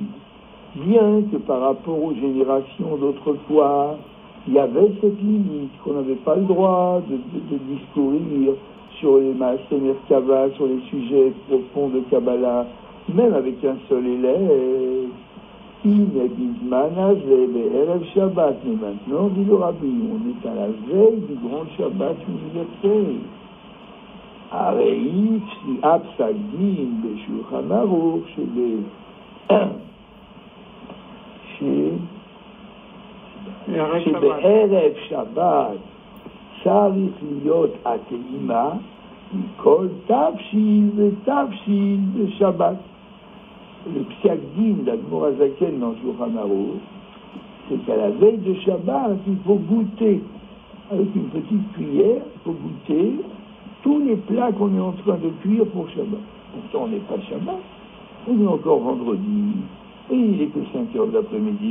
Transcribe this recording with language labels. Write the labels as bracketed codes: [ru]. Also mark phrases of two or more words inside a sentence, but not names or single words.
[fr] Bien que par rapport aux générations d'autrefois, il y avait cette limite qu'on n'avait pas le droit de discourir sur les [he] מעשה מרכבה, [fr] sur les sujets profonds de Kabbalah, même avec un seul élève. [he] ערב שבת, [fr] mais maintenant, dit le Rabbi, on est à la veille du grand Shabbat universel. Areïf, si Absagdim, [he] Beshulchan Aruch, שבערב שבת צריך להיות הטעימה מכל תבשיל ותבשיל בשבת. [fr] Le psiak-din d'Admor Azaken dans Shulchan Aruch, c'est qu'à la veille de Shabbat, il faut goûter, avec une petite cuillère, il faut goûter tous les plats qu'on est en train de cuire pour Shabbat. Pourtant, on n'est pas Shabbat, on est encore vendredi, et il n'est que 5 heures de l'après-midi.